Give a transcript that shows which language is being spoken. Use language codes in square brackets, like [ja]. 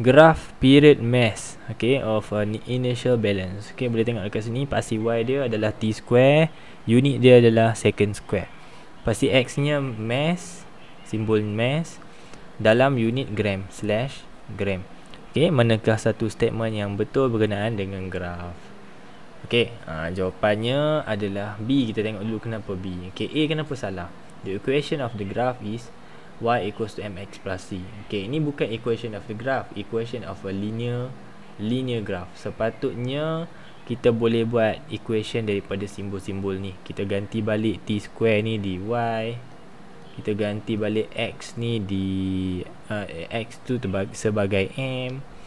[en] graph period mass, okay, of initial balance. [ms] Okay, boleh tengok dekat sini pasti Y dia adalah T square, unit dia adalah second square. Pasti X nya mass, simbol mass dalam unit gram / gram. Okay, manakah satu statement yang betul berkenaan dengan graf? Okay, jawapannya adalah B. Kita tengok dulu kenapa B. Okay, A kenapa salah? [en] The equation of the graph is y equals to mx plus c. Okay, ini bukan equation of the graph, equation of a linear graph. [ms] Sepatutnya kita boleh buat equation daripada simbol-simbol ni. Kita ganti balik t square ni di y, kita ganti balik x ni di x tu sebagai m.